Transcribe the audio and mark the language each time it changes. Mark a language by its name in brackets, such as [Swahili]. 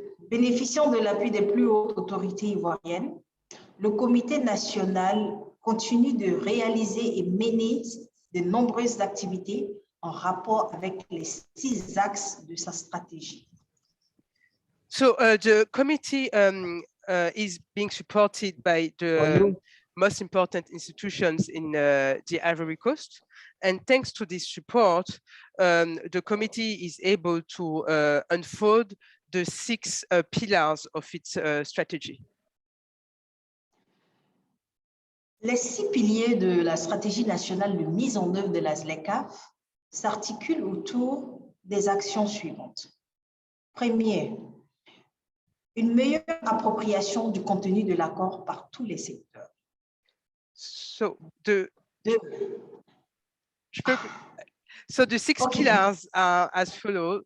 [French] Bénéficiant de l'appui des plus hautes autorités ivoiriennes, le comité national continue de réaliser et mener de nombreuses activités en rapport avec les 6 axes de sa stratégie. [English] So the committee is being supported by the most important institutions in the Ivory Coast. And thanks to this support, the committee is able to unfold the 6 pillars of its strategy. [French] Les 6 piliers de la stratégie nationale de mise en œuvre de la ZLECAf s'articulent autour des actions suivantes. Premier, une meilleure appropriation du contenu de l'accord par tous les secteurs. [English] So the 6 pillars are as follows.